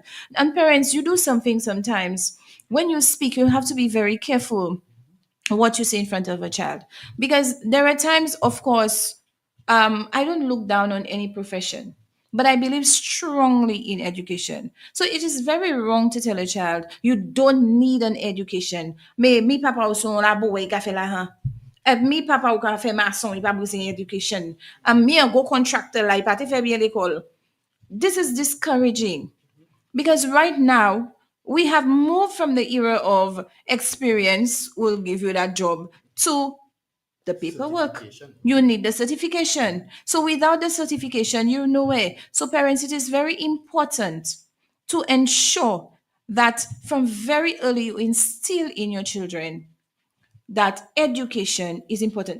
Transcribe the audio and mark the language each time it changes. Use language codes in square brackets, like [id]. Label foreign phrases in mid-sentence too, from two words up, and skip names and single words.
[en] And parents, you do something sometimes. When you speak, you have to be very careful what you say in front of a child, because there are times, of course, I don't look down on any profession, but I believe strongly in education. So it is very wrong to tell a child you don't need an education. [gcf] Mais mi papa ou son labo e ka fe la han. Mi papa ou ka fe maçon, il pa besoin education. Mi an go contractor la, il pa te fe bien l'école. [en] This is discouraging, because right now we have moved from the era of experience will give you that job to the paperwork. Certification. You need the certification. So without the certification, you're nowhere. So parents, it is very important to ensure that from very early you instill in your children that education is important.